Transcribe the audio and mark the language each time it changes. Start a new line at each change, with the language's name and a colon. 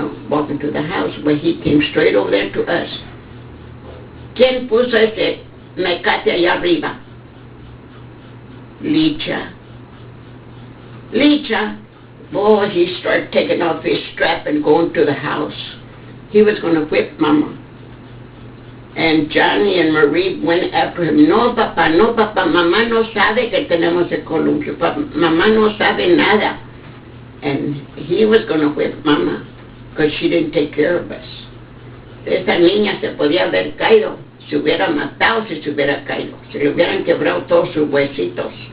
English: walking to the house, but he came straight over there to us.
Spanish: ¿Quién puso ese mecate allá arriba? Licha. Licha.
English: Boy, he started taking off his strap and going to the house. He was going to whip Mama. And Johnny and Marie went after him.
Spanish: No, papá, mamá no sabe que tenemos el columpio. Mamá no sabe nada.
English: And he was going to whip Mama because she didn't take care of us.
Spanish: Esa niña se podía haber caído. Se hubiera matado si se hubiera caído. Se le hubieran quebrado todos sus huesitos.